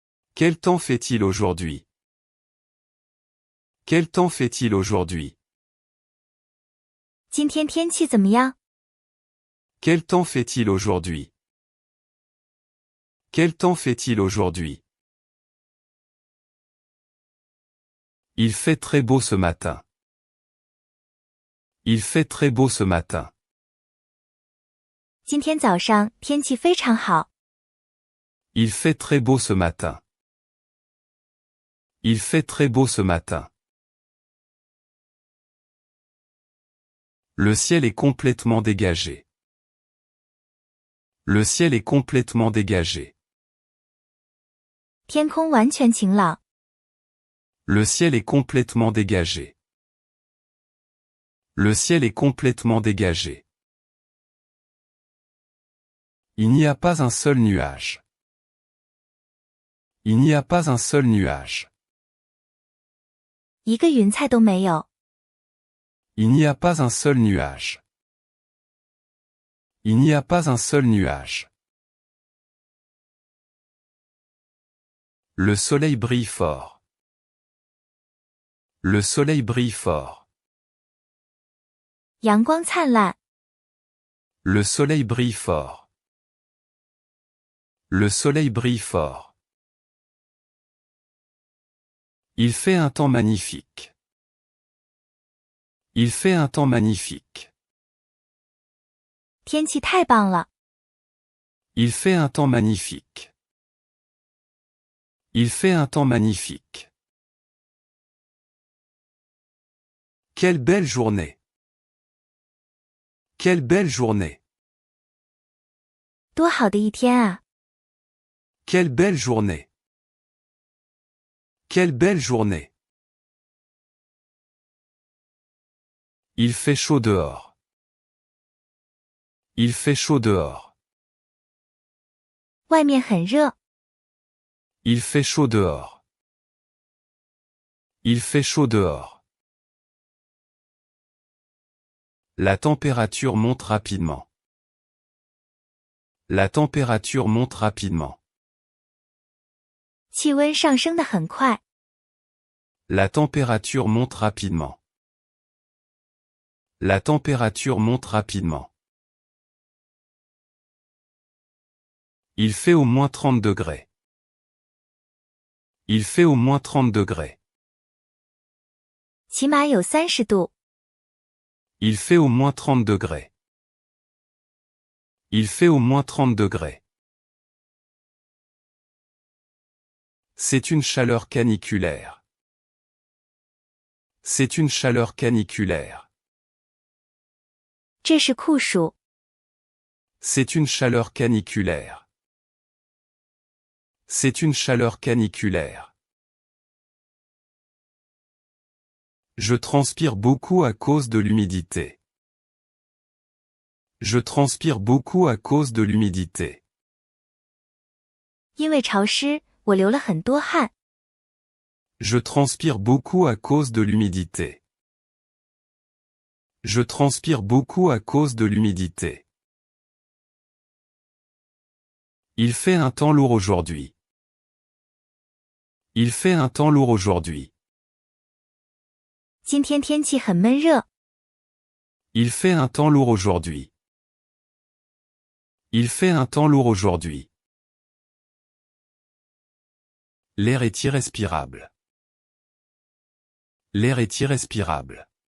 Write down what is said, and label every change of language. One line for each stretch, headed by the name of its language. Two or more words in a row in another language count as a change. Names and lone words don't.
French: Quel temps fait-il aujourd'hui? Quel temps fait-il aujourd'hui?
Chinese: 今天天气怎么样？
French: Quel temps fait-il aujourd'hui? Quel temps fait-il aujourd'hui? Il fait très beau ce matin. Il fait très beau ce matin.
Chinese: 今天早上天气非常好。
French: Il fait très beau ce matin. Il fait très beau ce matin. Le ciel est complètement dégagé. Le ciel est complètement dégagé.
Chinese: 天空完全晴朗。
French: Le ciel est complètement dégagé. Le ciel est complètement dégagé. Il n'y a pas un seul nuage. Il n'y a pas un seul nuage.
Chinese: 一个云彩都没有。
French: Il n'y a pas un seul nuage. Il n'y a pas un seul nuage. Le soleil brille fort. Le soleil brille fort.
Chinese: 阳光灿烂。
French: Le soleil brille fort. Le soleil brille fort. Il fait un temps magnifique. Il fait un temps magnifique.
Chinese: 天气太棒了。
French: Il fait un temps magnifique. Il fait un temps magnifique. Quelle belle journée. Quelle belle journée.
Chinese: 多好的一天啊！
French: Quelle belle journée. Quelle belle journée. Il fait chaud dehors. Il fait chaud dehors.
Chinese: 外面很热。
French: Il fait chaud dehors. Il fait chaud dehors. La température monte rapidement. La température monte rapidement.
Chinese: 气温上升得很快。
French: La température monte rapidement. La température monte rapidement. Il fait au moins 30 degrés. Il fait au moins 30 degrés.
Chinese: 起码有30度。
French: Il fait au moins 30 degrés. Il fait au moins 30 degrés. C'est une chaleur caniculaire. C'est une chaleur caniculaire.
Chinese: 这是酷暑。
French: C'est une chaleur caniculaire. C'est une chaleur caniculaire. Je transpire beaucoup à cause de l'humidité. Je transpire beaucoup à cause de l'humidité.
Chinese: 因为潮湿，我流了很多汗。
French: Je transpire beaucoup à cause de l'humidité. Je transpire beaucoup à cause de l'humidité. Il fait un temps lourd aujourd'hui. Il fait un temps lourd aujourd'hui.
Chinese: 今天天气很闷热。
French: Il fait un temps lourd aujourd'hui. Il fait un temps lourd aujourd'hui. L'air est irrespirable. L'air est irrespirable.